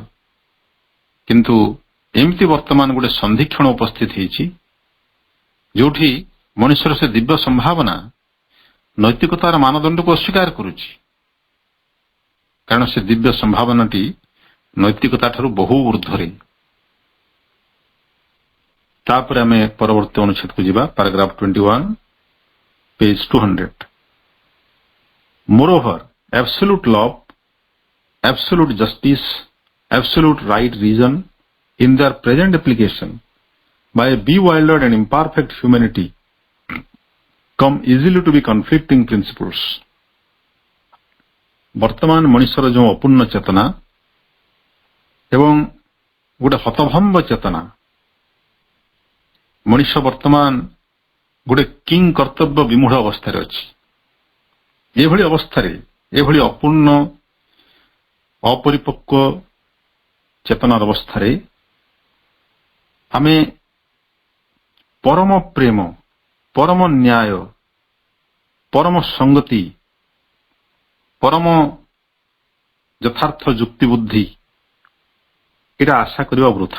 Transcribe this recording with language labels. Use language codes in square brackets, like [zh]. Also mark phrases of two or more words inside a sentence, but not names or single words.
[or] କିନ୍ତୁ ଏମିତି ବର୍ତ୍ତମାନ ଗୋଟେ ସନ୍ଧିକ୍ଷଣ ଉପସ୍ଥିତ ହେଇଛି ଯୋଉଠି ମଣିଷର ସେ ଦିବ୍ୟ ସମ୍ଭାବନା ନୈତିକତାର ମାନଦଣ୍ଡକୁ ଅସ୍ୱୀକାର କରୁଛି, କାରଣ ସେ ଦିବ୍ୟ ସମ୍ଭାବନାଟି ନୈତିକତା ଠାରୁ ବହୁ ଉର୍ଦ୍ଧ୍ୱରେ। ତାପରେ ଆମେ ପରବର୍ତ୍ତୀ ଅନୁଚ୍ଛେଦକୁ ଯିବା, ପାରାଗ୍ରାଫ 21, ପେଜ 200। [en] Moreover, absolute love, absolute justice, absolute right reason in their present application by a bewildered and imperfect humanity come easily to be conflicting principles. [or] ବର୍ତ୍ତମାନ ମଣିଷର ଯେଉଁ ଅପୂର୍ଣ୍ଣ ଚେତନା ଏବଂ ଗୋଟେ ହତଭମ୍ବ ଚେତନା, ମଣିଷ ବର୍ତ୍ତମାନ ଗୋଟେ କିଂ କର୍ତ୍ତବ୍ୟ ବିମୂଢ ଅବସ୍ଥାରେ ଅଛି। ଏଭଳି ଅବସ୍ଥାରେ, ଏଭଳି ଅପୂର୍ଣ୍ଣ ଅପରିପକ୍ୱ ଚେତନାର ଅବସ୍ଥାରେ ଆମେ ପରମ ପ୍ରେମ, ପରମ ନ୍ୟାୟ, ପରମ ସଂଗତି, ପରମ ଯଥାର୍ଥ ଯୁକ୍ତି ବୁଦ୍ଧି ଏଟା ଆଶା କରିବା ବୃଥା।